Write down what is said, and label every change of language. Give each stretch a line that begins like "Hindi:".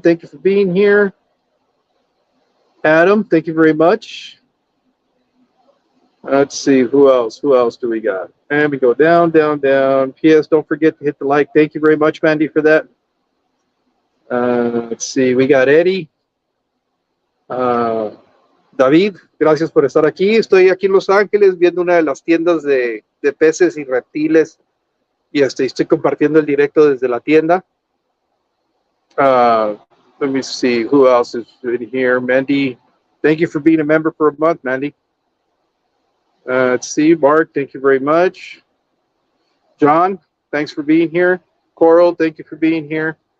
English: Thank you for being here. Adam, thank you very much. Let's see, who else? Who else do we got? And we go down, down, down. P.S. Don't forget to hit the like. Thank you very much, Mandy, for that. Let's see, we got Eddie.
Spanish: David, gracias por estar aquí. Estoy aquí en Los Ángeles viendo una de las tiendas de peces y reptiles. Y estoy compartiendo el directo desde la tienda.
English: Let me see, who else is in here? Mandy, thank you for being a member for a month, Mandy. Let's see, Mark, thank you very much. John, thanks for being here. Coral, thank you for being here.